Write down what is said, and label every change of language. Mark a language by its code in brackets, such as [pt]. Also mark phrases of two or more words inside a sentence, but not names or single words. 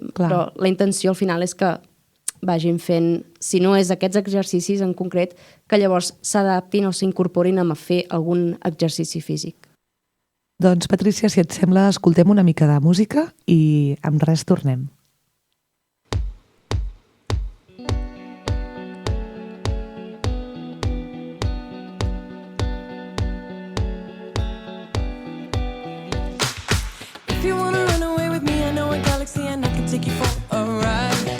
[ca] Però la intenció al final és que vagin fent, si no és aquests exercicis en concret, que llavors s'adaptin o s'incorporin a fer algun exercici físic. Doncs, Patrícia, si et sembla, escoltem una mica de música i amb res tornem. [en] If you wanna run away with me, I know a galaxy and I can take you for a ride.